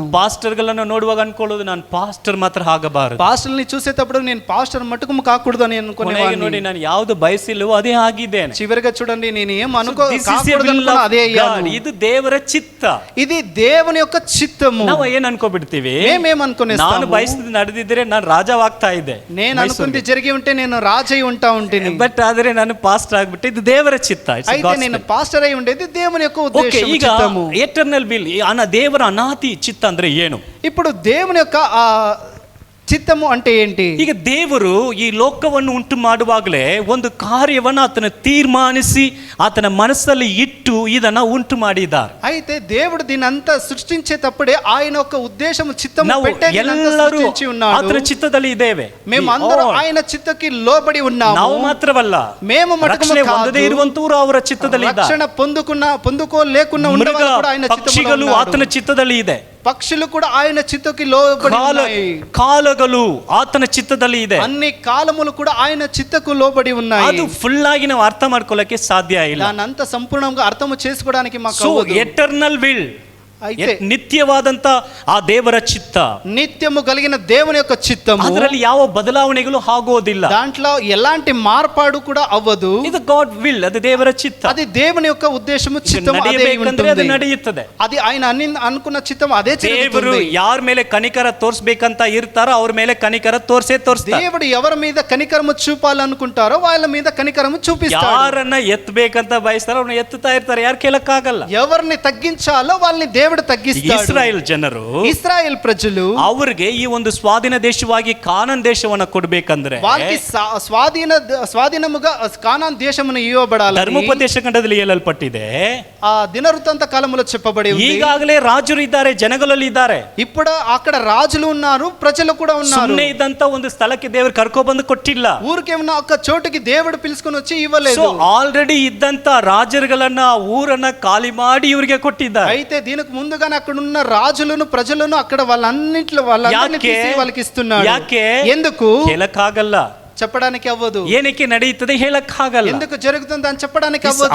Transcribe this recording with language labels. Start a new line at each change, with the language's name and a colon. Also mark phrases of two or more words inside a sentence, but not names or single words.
Kannada: ಪಾಸ್ಟರ್ಗಳನ್ನು ನೋಡುವಾಗ ಅನ್ಕೊಳ್ಳೋದು ನಾನು ಪಾಸ್ಟರ್ ಮಾತ್ರ ಆಗಬಾರದು.
Telugu: పాస్టర్ని చూసేటప్పుడు నేను పాస్టర్ మట్టుకు కాకూడదు అని అనుకునేవాడిని.
Kannada: ನೋಡಿ ನಾನು ಯಾವುದು ಬಯಸಿಲ್ಲವೋ ಅದೇ ಆಗಿದ್ದೇನೆ.
Telugu: చివరిగా చూడండి, నేను ఏం కాకూడదు అదే అయ్యాను.
Kannada: ಇದು ದೇವರ ಚಿತ್ತ,
Telugu: ఇది దేవుని యొక్క చిత్తము.
Kannada: ನಾವು ಏನ್ ಅನ್ಕೋಬಿಡ್ತೀವಿ,
Telugu: మేమేమనుకునేస్తాము,
Kannada: ನಾನು ಬಯಸಿದ ನಡೆದಿದ್ರೆ ನಾನು ರಾಜವಾಗ್ತಾ ಇದ್ದೆ,
Telugu: నేను అనుకుంది జరిగి ఉంటే నేను రాజై ఉంటా ఉంటేనే.
Kannada: ಬಟ್ ಆದ್ರೆ ನಾನು ಪಾಸ್ಟರ್ ಆಗ್ಬಿಟ್ಟೆ, ಇದು ದೇವರ ಚಿತ್ತ.
Telugu: అయితే నేను ಪಾಸ್ಟರ್ అయి ఉండేది దేవుని యొక్క ఉద్దేశం.
Kannada: ಈಗ
English: eternal will,
Kannada: ದೇವರ ಅನಾದಿ ಚಿತ್ತ ಅಂದ್ರೆ ಏನು?
Telugu: ఇప్పుడు దేవుని యొక్క ಚಿತ್ತము అంటే ఏంటి?
Kannada: ಈಗ ದೇವರು ಈ ಲೋಕವನ್ನು ಉಂಟು ಮಾಡುವಾಗಲೇ ಒಂದು ಕಾರ್ಯವನ್ನು ಆತನ ತೀರ್ಮಾನಿಸಿ ಆತನ ಮನಸ್ಸಲ್ಲಿ ಇಟ್ಟು ಇದನ್ನ ಉಂಟು ಮಾಡಿದ್ದಾರೆ.
Telugu: అయితే దేవుడు దీనంతా సృష్టించేటప్పుడే ఆయన యొక్క ఉద్దేశము చిత్తము పెట్టే
Kannada: ಎಲ್ಲರೂ ಆತನ ಚಿತ್ತದಲ್ಲಿ ಇದ್ದೇವೆ.
Telugu: మేమందరూ ఆయన చిత్తకి లోబడి ఉన్నాము.
Kannada: ನಾವು ಮಾತ್ರವಲ್ಲ,
Telugu: మేము
Kannada: ರಕ್ಷಣೆ ಹೊಂದದೇ ಇರುವಂತವರು ಅವರ ಚಿತ್ತದಲ್ಲಿ ಇದ್ದಾರೆ.
Telugu: ರಕ್ಷಣೆ పొందుకోలేకున్నా ఉండేవారు కూడా ఆయన చిత్తములో
Kannada: ಪಕ್ಷಿಗಳು ಆತನ ಚಿತ್ತದಲ್ಲಿ ಇದೆ.
Telugu: పక్షులు కూడా ఆయన చిత్తకి లోబడి ఉన్నాయి.
Kannada: ಕಾಲಗಳು ಆತನ ಚಿತ್ತದಲ್ಲಿ ಇದೆ.
Telugu: అన్ని కాలములు కూడా ఆయన చిత్తకు లోబడి ఉన్నాయి.
Kannada: ಅದು ಫುಲ್ ಆಗಿ ನಾವು ಅರ್ಥ ಮಾಡ್ಕೊಳ್ಳಕ್ಕೆ ಸಾಧ್ಯ ಇಲ್ಲ.
Telugu: దానంత సంపూర్ణంగా అర్థం చేసుకోవడానికి మాకు సో అవ్వదు.
English: eternal will,
Telugu: అయితే
Kannada: నిత్యವಾದಂತ ಆ ದೇವರ ಚಿತ್ತ,
Telugu: నిత్యము కలిగిన దేవుని యొక్క చిత్తము,
Kannada: ಅದರಲ್ಲಿ ಯಾವ ಬದಲಾವಣೆಗಳು ಆಗೋದಿಲ್ಲ.
Telugu: దాంట్లో ఎలాంటి మార్పాడు కూడా అవ్వదు.
Kannada: ಇದು
English: god will,
Kannada: ಅದು ದೇವರ ಚಿತ್ತ.
Telugu: అది దేవుని యొక్క ఉద్దేశము, చిత్తము అదే
Kannada: ನಡೆಯಬೇಕಂದ್ರೆ ಅದು
Telugu: ఉంటుంది.
Kannada: ನಡೆಯುತ್ತದೆ.
Telugu: అది ఆయన అనుకున్న చిత్తం అదే
Kannada: ದೇವರು
Telugu: జరుగుతుంది.
Kannada: ಯಾರ ಮೇಲೆ ಕನಿಕರ ತೋರಿಸಬೇಕಂತ ಇರ್ತಾರೋ ಅವ್ರ ಮೇಲೆ ಕನಿಕರ ತೋರಿಸ್ತಾರೆ.
Telugu: దేవుడు ఎవరి మీద కనికరము చూపాలనుకుంటారో వాళ్ళ మీద కనికరము చూపిస్తాడు.
Kannada: ಯಾರನ್ನ ಎತ್ತಬೇಕಂತ ಬಯಸ್ತಾರೋ ಅವ್ರನ್ನ ಎತ್ತುತ್ತಾ ಇರ್ತಾರೆ, ಯಾರು ಕೇಳಕ್ಕಾಗಲ್ಲ.
Telugu: ఎవరిని తగ్గించాలో వాళ్ళని దేవుడు తగ్గిస్తాడు.
Kannada: ಇಸ್ರಾಯೇಲ್ ಜನರು,
Telugu: ఇశ్రాయేల్ ప్రజలు,
Kannada: ಅವರಿಗೆ ಈ ಒಂದು ಸ್ವಾಧೀನ ದೇಶವಾಗಿ ಕಾನಾನ್ ದೇಶವನ್ನ ಕೊಡ್ಬೇಕಂದ್ರೆ
Telugu: వాళ్ళకి స్వాధీనముగా కానాన్ దేశమును ఇవ్వబడాలి.
Kannada: ಧರ್ಮೋಪದೇಶ ಖಂಡದಲ್ಲಿ ಹೇಳಲ್ಪಟ್ಟಿದೆ.
Telugu: ఆ దినవృత్తాంత కాలములో చెప్పబడి ఉంది.
Kannada: ಈಗಾಗಲೇ ರಾಜರು ಇದ್ದಾರೆ, ಜನಗಳಲ್ಲಿ ಇದ್ದಾರೆ.
Telugu: ఇప్పుడు అక్కడ రాజులు ఉన్నారు, ప్రజలు కూడా ఉన్నారు.
Kannada: ಸುಮ್ಮನೆ ಇದ್ದಂತ ಒಂದು ಸ್ಥಳಕ್ಕೆ ದೇವರು ಕರ್ಕೊಬಂದು ಕೊಟ್ಟಿಲ್ಲ.
Telugu: ఊరికే ఉన్న ఒక చోటుకి దేవుడు పిలుచుకొని వచ్చి ఇవ్వలేదు.
English: so already
Kannada: ಇದ್ದಂತ ರಾಜರುಗಳನ್ನ ಊರನ್ನ ಖಾಲಿ ಮಾಡಿ ಇವರಿಗೆ ಕೊಟ್ಟಿದ್ದಾರೆ.
Telugu: అయితే దీనికి ముందుగానే అక్కడ ఉన్న రాజులను ప్రజలను అక్కడ వాళ్ళన్నింటిలో వాళ్ళందరినీ తీసి వాళ్ళకి ఇస్తున్నాడు.
Kannada: ಯಾಕೆ?
Telugu: ఎందుకు
Kannada: ಹೇಳಕ್ಕಾಗಲ್ಲ,
Telugu: చెప్పడానికి అవ్వదు.
Kannada: ಏನಕ್ಕೆ ನಡೆಯುತ್ತದೆ ಹೇಳಕ್ಕಾಗಲ್ಲ.
Telugu: ఎందుకు జరుగుతుంది అని చెప్పడానికి అవ్వదు.